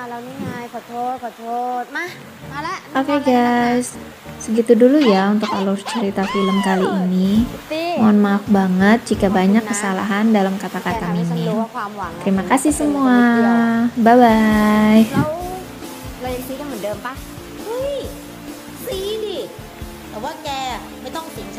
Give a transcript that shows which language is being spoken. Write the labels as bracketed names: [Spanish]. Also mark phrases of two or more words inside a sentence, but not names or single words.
[Indonesian] Oke guys, segitu dulu ya untuk alur cerita film kali ini. Mohon maaf banget jika banyak kesalahan dalam kata-kata mimin. Terima kasih semua. Bye-bye. [Thai] เรายังซีกันเหมือนเดิมปะเฮ้ยซีดิแต่ว่าแกไม่ต้อง